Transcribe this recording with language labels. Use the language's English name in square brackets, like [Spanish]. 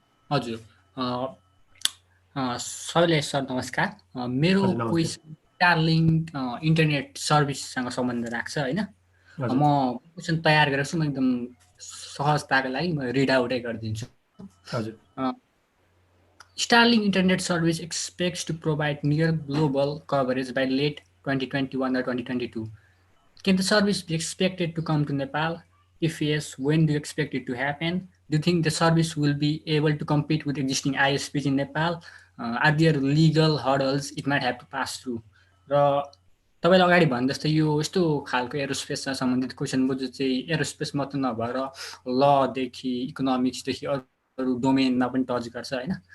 [Nepali] हजुर सबैलाई सर नमस्कार। मेरो क्वेसन स्टारलिङ्क इन्टरनेट सर्भिससँग सम्बन्ध राख्छ होइन। म क्वेसन तयार गरेको छु, म एकदम सहजताको लागि म रिड आउटै गरिदिन्छु। हजुर। [English] Starlink internet service expects to provide near global coverage by late 2021 or 2022. Can the service be expected to come to Nepal? If yes, when do you expect it to happen? Do you think the service will be able to compete with existing ISPs in Nepal? Are there legal hurdles it might have to pass through? [Nepali] र तपाईँले अगाडि भने जस्तै यो यस्तो खालको एरोस्पेससँग सम्बन्धित question बुझ्नु चाहिँ एरोस्पेस मात्र नभएर लदेखि इकोनोमिक्सदेखि अरू डोमेनमा पनि टच गर्छ होइन।